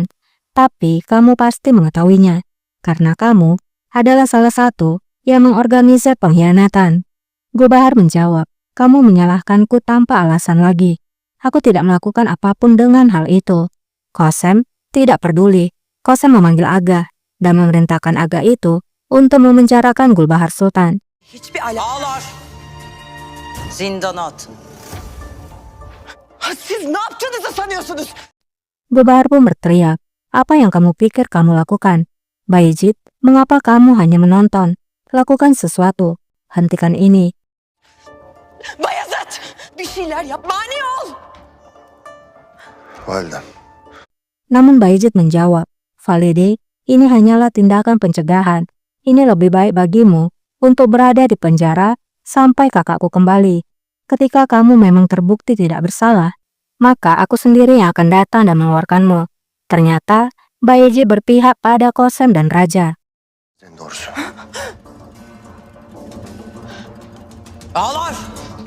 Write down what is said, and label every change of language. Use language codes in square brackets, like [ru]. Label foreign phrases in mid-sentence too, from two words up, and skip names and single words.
[id] Tapi kamu pasti mengetahuinya. Karena kamu adalah salah satu yang mengorganisir pengkhianatan. Gulbahar menjawab, kamu menyalahkanku tanpa alasan lagi. Aku tidak melakukan apapun dengan hal itu. Qasem tidak peduli. Qasem memanggil Aga dan memerintahkan Aga itu untuk memenjarakan Gulbahar Sultan. [tr] Hiçbir Ağlar. Zindana atın. Siz ne yaptığınızı sanıyorsunuz? [id] Gulbahar pun berteriak, apa yang kamu pikir kamu lakukan? Bayezid, mengapa kamu hanya menonton? Lakukan sesuatu. Hentikan ini. [tr] Bayezid! Bir şeyler yap, mani ol! Validem. [id] Namun Bayezid menjawab, Valide, ini hanyalah tindakan pencegahan. Ini lebih baik bagimu untuk berada di penjara sampai kakakku kembali. Ketika kamu memang terbukti tidak bersalah, maka aku sendiri yang akan datang dan mengeluarkanmu. Ternyata Bayezid berpihak pada Qasem dan Raja. [tr] Sen doğrusu. Ağlar.